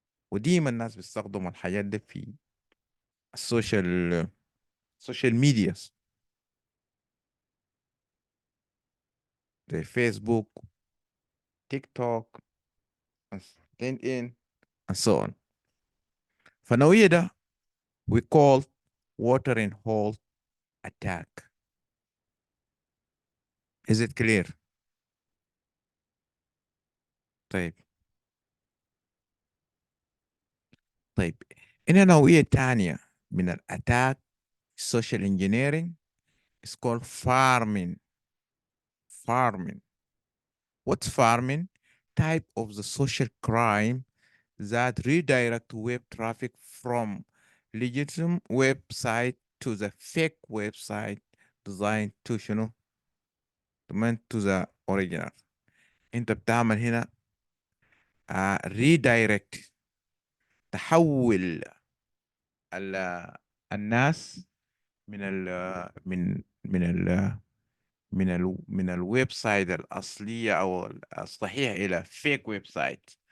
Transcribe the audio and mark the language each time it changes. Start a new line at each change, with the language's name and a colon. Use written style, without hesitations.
Arabic: وديما الناس بيستخدموا الحاجات دي في السوشيال ميديا، زي فيسبوك، تيك توك، لينكد ان
English: and so on.
Arabic: فنوعية ده
English: we call water and hole attack. Is it clear؟
Arabic: طيب. طيب، هنا نوعية تانية من الاتاك
English: social engineering is called farming. Farming. What's farming? Type of the social crime that redirect web traffic from legitimate website to the fake website designed to
Arabic: شنو
English: meant to the original.
Arabic: انت بتعمل هنا redirect، تحول الناس من ال من من ال من الويب سايت الأصلية أو الصحيح إلى فيك ويب سايت.